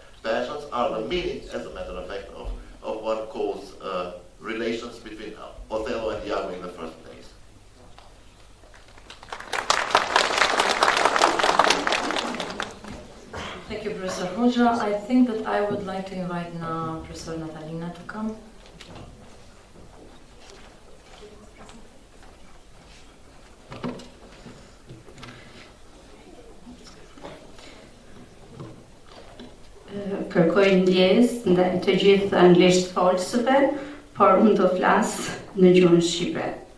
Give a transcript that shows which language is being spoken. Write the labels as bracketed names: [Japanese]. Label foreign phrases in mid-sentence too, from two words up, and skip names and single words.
[English] Passions are the meaning, as a matter of fact, of what calls relations between Othello and Iago in the first place. Thank you, Professor Hoxha. I think that I would like to invite now Professor Natalina to come. [Albanian] Kërkoj ndjesë ndaj të gjithë anglisht folësve, por unë do flas në gjuhën shqipe.